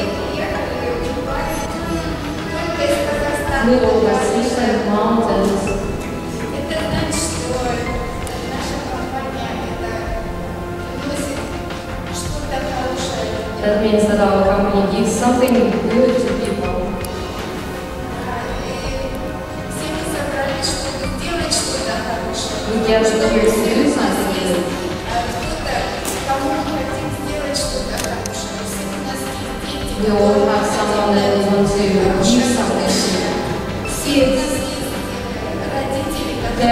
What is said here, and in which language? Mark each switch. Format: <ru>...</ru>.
<ru>приехали в Дубай, только из Казахстана.</ru> <en>flew over Switzerland mountains.</en> <ru>Это значит, что наша компания вносит что-то хорошее.</ru> <en>That means that our company gives something good to people.</en> <ru>И все мы собрались, чтобы сделать что-то хорошее.</ru> <en>We gathered here to do something good.</en> <ru>Кто-то, кому мы хотим сделать что-то хорошее. Все у нас есть дети.</ru> <en>We all have someone that we want to give something to.</en> <ru>Все у нас есть родители, которые</ru>